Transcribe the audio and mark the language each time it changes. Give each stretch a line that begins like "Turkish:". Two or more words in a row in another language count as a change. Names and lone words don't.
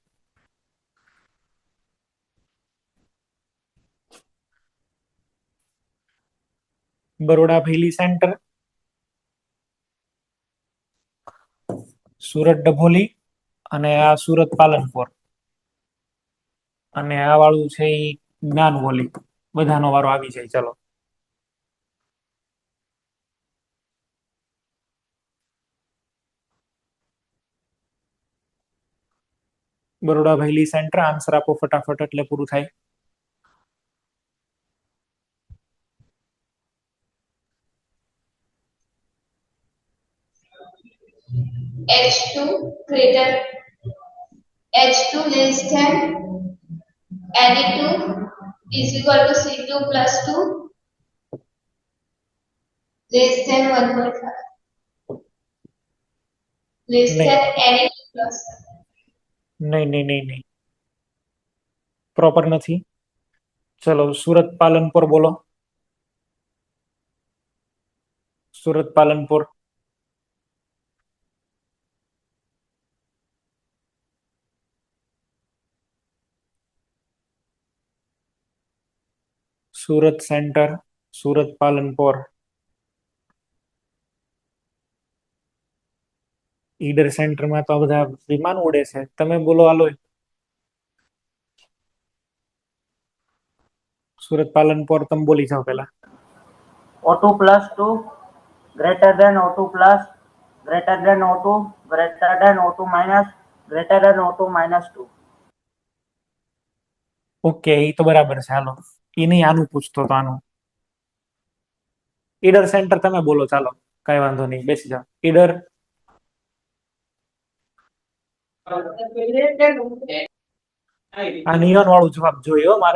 Gujarati: બરોડા ભૈલી સેન્ટર, સુરત ડભોલી અને આ સુરત પાલનપુર અને આ વાળું છે એ જ્ઞાનવોલી. બધાનો વારો આવી જાય. ચલો બરોડા ભૈલી સેન્ટર આન્સર આપો ફટાફટ એટલે પૂરું થાય.
English: H2 greater H2 less than Na2 is equal to C2 plus 2 less than 1.5 less than Na2 plus
Gujarati: નહીં નહીં નહીં નહીં, પ્રોપર નથી. ચલો સુરત પાલનપુર બોલો. સુરત પાલનપુર. સુરત સેન્ટર, સુરત પાલનપુર. ઈડર સેન્ટરમાં તો બધા વિમાન ઉડે છે. તમે બોલો હાલો. સુરત પાલનપુર તમે બોલી જાઓ પેલા.
English: O2 plus 2 greater than O2 plus greater than O2 greater than O2 minus greater than O2 minus 2.
Gujarati: ઓકે, એ તો બરાબર છે. હાલો એ નહીં, આનું પૂછતો તો આનું. ઈડર સેન્ટર તમે બોલો. ચાલો કઈ વાંધો નહીં, બેસી જાઓ. ઈડર. આ નિયન વાળું જવાબ જોયો મારે.